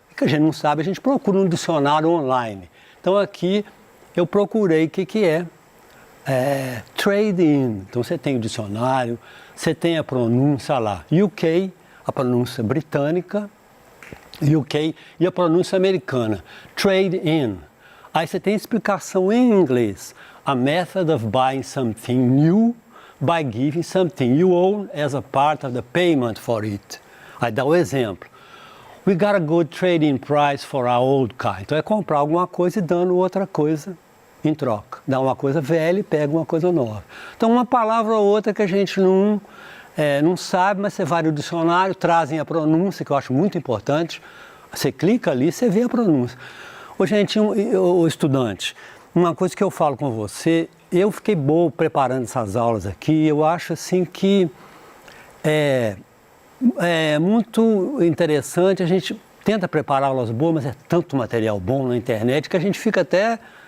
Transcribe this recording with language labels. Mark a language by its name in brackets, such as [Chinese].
[Portuguese] O que a gente não sabe, a gente procura um dicionário online. Então aqui eu procurei o que é trading. Então você tem o dicionário, você tem a pronúncia lá, UK, a pronúncia britânica, UK, e a pronúncia americana, trade in. Aí você tem explicação em inglês. [English] A method of buying something new by giving something you own as a part of the payment for it. [Portuguese] Aí dá o exemplo. [English] We got a good trading price for our old car. [Portuguese] Então é comprar alguma coisa e dando outra coisa em troca. Dá uma coisa velha e pega uma coisa nova. Então uma palavra ou outra que a gente não sabe, mas você vai no dicionário, trazem a pronúncia, que eu acho muito importante. Você clica ali, você vê a pronúncia. Ô, gente, o estudante, uma coisa que eu falo com você, eu fiquei bom preparando essas aulas aqui, eu acho assim que é muito interessante, a gente tenta preparar aulas boas, mas é tanto material bom na internet que a gente fica até